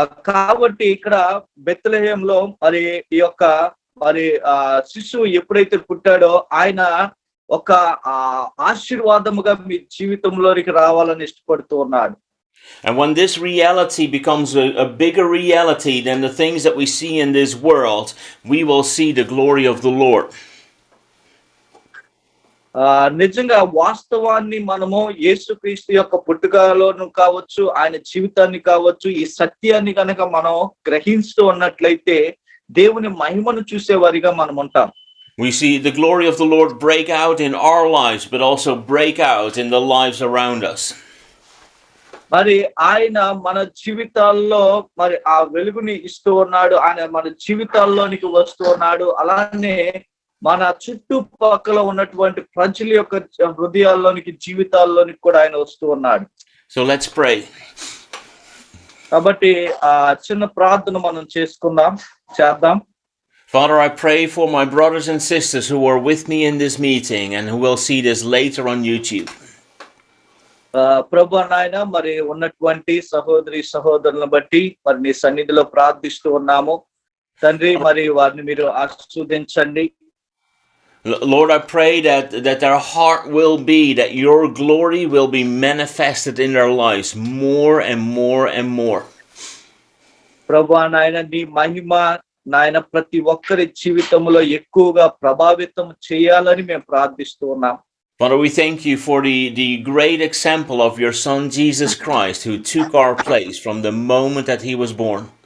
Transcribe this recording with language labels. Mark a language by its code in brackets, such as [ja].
[te] కాబట్టి ఇక్కడ బెత్లెహేంలో మరి ఈ యొక్క మరి శిశువు ఎప్పుడైతే పుట్టాడో ఆయన ఒక ఆశీర్వాదముగా మీ జీవితంలోనికి రావాలని ఇష్టపడుతూ ఉన్నాడు. [en] And when this reality becomes a bigger reality than the things that we see in this world, we will see the glory of the Lord. [te] నిజంగా వాస్తవాన్ని మనము యేసుక్రీస్తు యొక్క పుట్టుకలోను కావచ్చు, ఆయన జీవితాన్ని కావచ్చు, ఈ సత్యాన్ని కనుక మనం గ్రహిస్తూ ఉన్నట్లయితే దేవుని మహిమను చూసేవారిగా మనం ఉంటాం. [en] We see the glory of the Lord break out in our lives, but also break out in the lives around us. [te] మరి ఆయన మన జీవితాల్లో మరి ఆ వెలుగుని ఇస్తూ ఉన్నాడు. ఆయన మన జీవితాల్లోనికి వస్తూ ఉన్నాడు. అలానే మన చుట్టుపక్కల ఉన్నటువంటి ప్రజల యొక్క హృదయాల్లోనికి జీవితాల్లోనికి కూడా ఆయన వస్తూ ఉన్నాడు. [en] So let's pray. [te] కాబట్టి ఆ చిన్న ప్రార్థన మనం చేద్దాం. [en] Father, I pray for my brothers and sisters who are with me in this meeting and who will see this later on YouTube. [te] ప్రభు నాయన మరి ఉన్నటువంటి సహోదరి సహోదరులను బట్టి మరి నీ సన్నిధిలో ప్రార్థిస్తూ ఉన్నాము తండ్రి. మరి వారిని మీరు ఆశీర్వదించండి. [en] Lord, I pray that their heart will be that your glory will be manifested in their lives more and more and more. [te] ప్రభు నాయన నీ మహిమ నాయన ప్రతి ఒక్కరి జీవితంలో ఎక్కువగా ప్రభావితం చేయాలని మేము ప్రార్థిస్తూ ఉన్నాం. [en] Father, we thank you for the great example of your Son, Jesus Christ, who took our place from the moment that he was born.